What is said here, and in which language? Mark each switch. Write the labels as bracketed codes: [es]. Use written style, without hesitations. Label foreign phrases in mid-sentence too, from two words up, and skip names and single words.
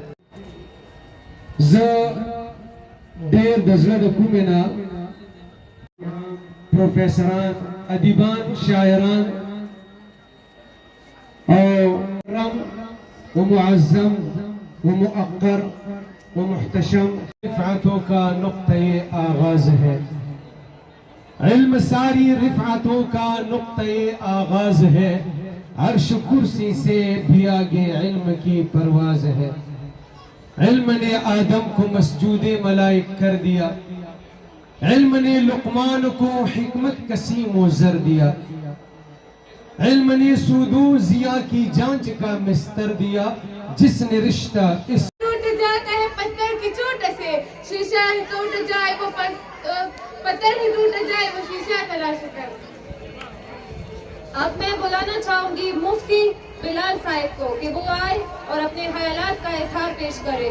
[ps] زه ډېر د زړه د کومې نه پروفیسران، ادیبان، شاعران او رم [ur] ومعظم ومؤقر ومحتشم رفعتوں کا نقطۂ آغاز ہے، علم ساری رفعتوں کا نقطۂ آغاز ہے، عرش کرسی سے بھی آگے علم کی پرواز ہے، علم نے آدم کو مسجود ملائک کر دیا، علم نے لقمان کو حکمت کسیم و زر دیا، علم نے سودو ضیا کی جانچ کا مستر دیا، جس نے رشتہ اس ٹوٹ جاتا ہے پتھر کی چوٹ سے، شیشہ ہی ٹوٹ جائے وہ پتھر ہی ٹوٹ جائے وہ شیشہ تلاش کر. اب میں بلانا چاہوں گی مفتی بلال صاحب کو کہ وہ آئے اور اپنے خیالات کا اظہار پیش کرے.